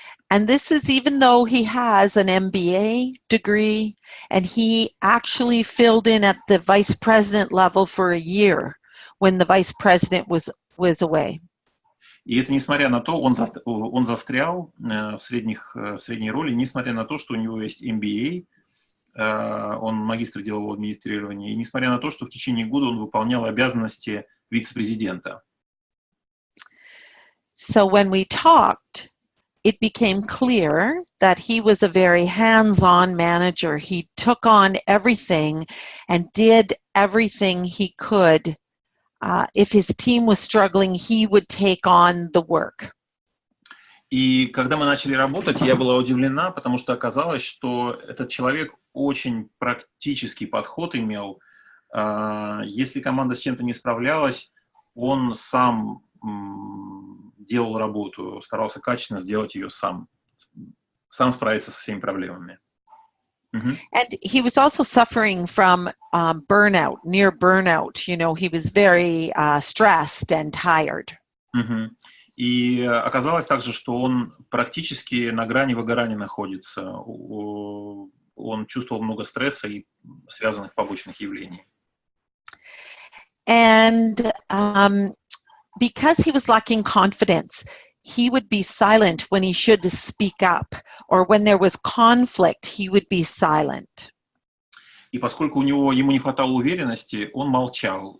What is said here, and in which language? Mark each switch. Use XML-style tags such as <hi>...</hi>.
<en>And this is even though he has an MBA degree, and he actually filled in at the vice president level for a year when the vice president was away.</en> <ru>И это несмотря на то, он застрял в средней роли, несмотря на то, что у него есть MBA, он магистр делового администрирования, и несмотря на то, что в течение года он выполнял обязанности вице-президента.</ru> <en>So when we talked, it became clear that he was a very hands-on manager. He took on everything and did everything he could. If his team was struggling, he would take on the work.</en> <ru>И когда мы начали работать, я была удивлена, потому что оказалось, что этот человек очень практический подход имел. Если команда с чем-то не справлялась, он сам делал работу, старался качественно сделать ее сам справиться со всеми проблемами.</ru> <en>And he was also suffering from burnout, near burnout. You know, he was very stressed and tired.</en> <ru>И оказалось также, что он практически на грани выгорания находится. Он чувствовал много стресса и связанных побочных явлений.</ru> <en>And because he was lacking confidence, he would be silent when he should speak up, or when there was conflict, he would be silent.</en> <ru>И поскольку ему не хватало уверенности, он молчал.</ru>